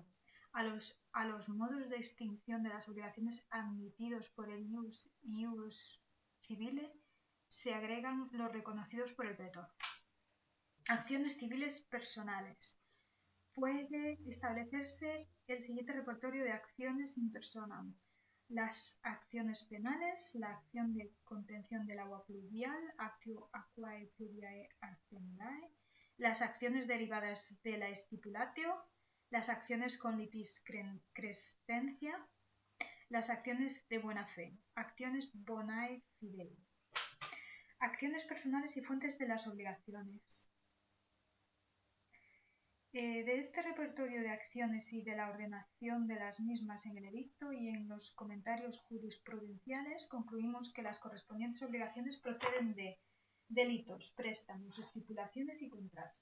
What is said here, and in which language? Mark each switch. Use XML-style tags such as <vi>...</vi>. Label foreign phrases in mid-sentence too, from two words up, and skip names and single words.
<es>A los modos de extinción de las obligaciones admitidos por el</es> <la>ius civile</la> <es>se agregan los reconocidos por el pretor. Acciones civiles personales. Puede establecerse el siguiente repertorio de acciones</es> <la>in personam.</la> <es>Las acciones penales, la acción de contención del agua pluvial,</es> <la>actio aquae pluviae actionae,</la> <es>las acciones derivadas de la stipulatio, las acciones con</es> <la>litis crescentia,</la> <es>las acciones de buena fe, acciones</es> <la>bonae fidei.</la> <es>Acciones personales y fuentes de las obligaciones. De este repertorio de acciones y de la ordenación de las mismas en el edicto y en los comentarios jurisprudenciales, concluimos que las correspondientes obligaciones proceden de delitos, préstamos, estipulaciones y contratos.</es>